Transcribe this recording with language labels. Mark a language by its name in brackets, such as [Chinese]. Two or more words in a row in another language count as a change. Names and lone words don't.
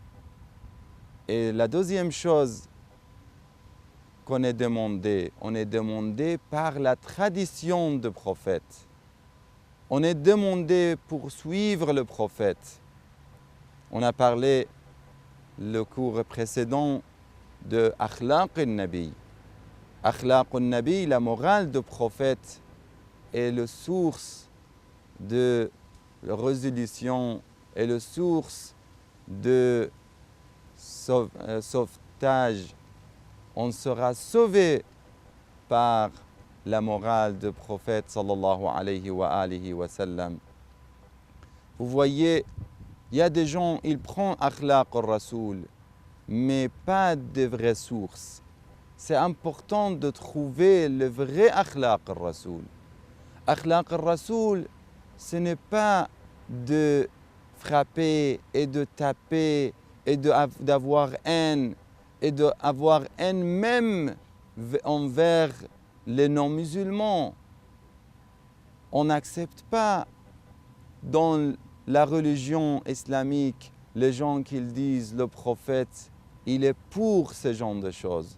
[French] Et la deuxième chose qu'on est demandé, on est demandé par la tradition du prophète. On est demandé pour suivre le prophète. On a parlé le cours précédent de [Arabic] أخلاق النبي. أخلاق النبي, [French] la morale du prophète, est la source de résolution et la source de sauvetage. On sera sauvé par la morale du prophète [Arabic] صلى الله عليه وسلم. [French] Vous voyez, il y a des gens, ils prennent [Arabic] أخلاق الرسول, [French] mais pas de vraies sources. C'est important de trouver le vrai [Arabic] أخلاق الرسول. أخلاق الرسول, [French] ce n'est pas de frapper et de taper et d'avoir haine et d'avoir haine même envers les non-musulmans. On n'accepte pas dans la religion islamique les gens qui disent le prophète, il est pour ce genre de choses.